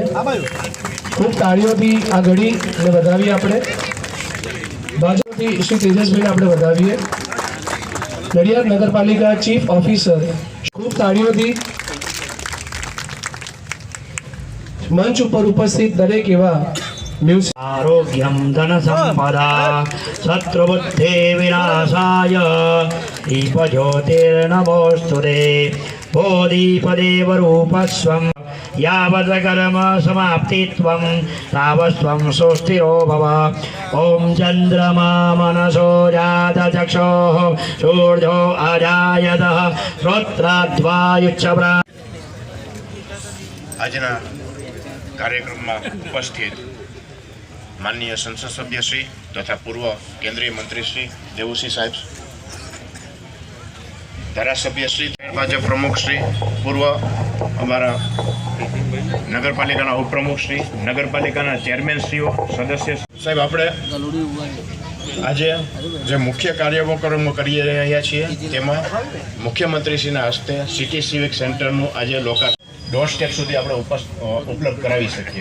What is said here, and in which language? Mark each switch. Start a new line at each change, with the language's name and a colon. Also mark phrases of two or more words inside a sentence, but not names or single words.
Gujarati: ખૂબ તાળીઓથી આ ઘડીને વધાવીએ. આપણે ભાજપથી શ્રી તેજસભાઈને આપણે વધાવીએ. નડિયાદ નગરપાલિકા ચીફ ઓફિસર ખૂબ તાળીઓથી મંચ ઉપર ઉપસ્થિત દરેક એવા
Sanskrit: आरोग्यम धन संपदा शत्रुबुद्धि विनाशाय दीपज्योतिर्नमोस्तुते बोधिपदेव रूपस्वं यावद्कर्म समाप्तित्वं तावस्त्वं सुस्थिरो भव. ओम चंद्रमा मनसो जातचक्षुः सूर्यो अजायतः श्रोत्राद्वायुच्छप्रा.
Gujarati: આજના કાર્યક્રમમાં ઉપસ્થિત માનનીય સંસદ સભ્ય શ્રી તથા પૂર્વ કેન્દ્રીય મંત્રી શ્રી દેવુસિંહ સાહેબ, ધારાસભ્ય શ્રી, ભાજપ પ્રમુખ શ્રી, પૂર્વ અમારા નગરપાલિકાના ઉપપ્રમુખ શ્રી, નગરપાલિકાના ચેરમેન શ્રીઓ, સદસ્ય સાહેબ, આપણે આજે જે મુખ્ય કાર્યક્રમો કરી રહ્યા છીએ તેમાં મુખ્યમંત્રીશ્રીના હસ્તે સિટી સિવિક સેન્ટરનું આજે લોકાર્પણ ડોર સ્ટેપ સુધી આપણે ઉપલબ્ધ કરાવી શકીએ.